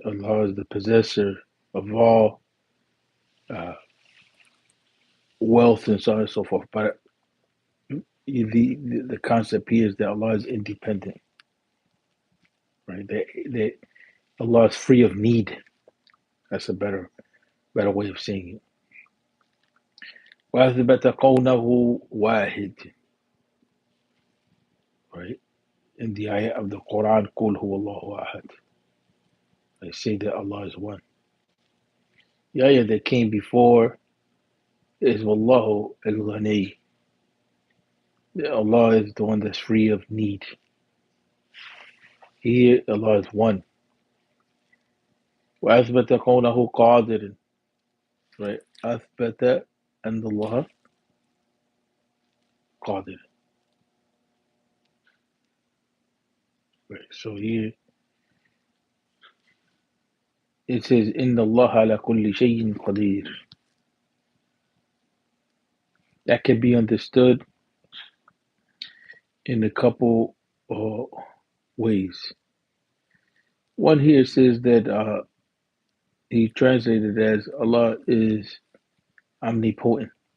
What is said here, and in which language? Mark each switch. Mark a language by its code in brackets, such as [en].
[en] Allah is the possessor of all uh, wealth and so on and so forth. But the concept here is that Allah is independent, right? That Allah is free of need. That's a better way of saying it. [ar] وَأَثْبَتَ قَوْنَهُ وَاحِدٍ, right? [en] In the ayah of the Quran, [ar] قُلْ هُوَ اللَّهُ أَحَدٍ. [en] They say that Allah is one. The ayah that came before is Wallahu al-Ghani. Allah is the one that's free of need. Here, Allah is one. [ar] وَأَثْبَتَ قَوْنَهُ قَادِرٍ, right? أثبت أن الله قادر. [en] Right. So here it says [ar] إن الله على كل شيء قدير. [en] That can be understood in a couple ways. One here says that he translated as Allah is omnipotent.